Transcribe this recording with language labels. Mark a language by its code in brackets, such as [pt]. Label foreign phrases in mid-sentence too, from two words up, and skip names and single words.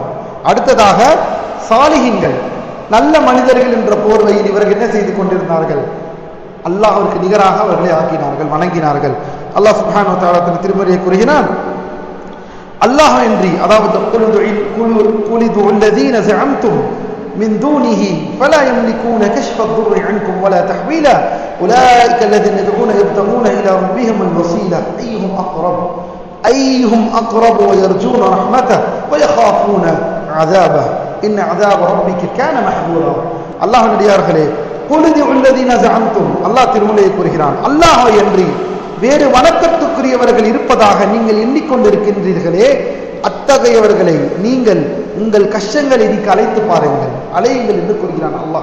[ta] அடுத்ததாக சாலிஹீன்கள், நல்ல மனிதர்கள் என்ற போர்வையில் இவர்கள் என்ன செய்து கொண்டிருந்தார்கள்? அல்லாஹ்விற்கு நிகராக அவர்களை ஆக்கினார்கள், வணங்கினார்கள். [ar] الله سبحانه وتعالى [ta] தன் திருமறையை கூறுகிறான், அல்லாஹ் இன்றி, அதாவது [ar] قل ادعوا الذين زعمتم من دونه فلا يملكون كشف الضر عنكم ولا تحويلا اولئك الذين يدعون يبتغون الى ربهم الوسيله ايهم اقرب ويرجون رحمته ويخافون عذابه ان عذاب ربك كان محذورا. [ta] அல்லாஹ்வின் அடியார்களே, [ar] قل ادعوا الذين زعمتم, [ta] அல்லாஹ் திருமறையை கூறுகிறான், அல்லாஹ் இன்றி வேறு வணக்கத்துக்குரியவர்கள் இருப்பதாக நீங்கள் எண்ணிக்கொண்டிருக்கின்றீர்களே, அத்தகையவர்களை நீங்கள் உங்கள் கஷ்டங்களை நீக்கு அழைத்து பாருங்கள், அழையுங்கள் என்று கூறுகிறான் அல்லாஹ்.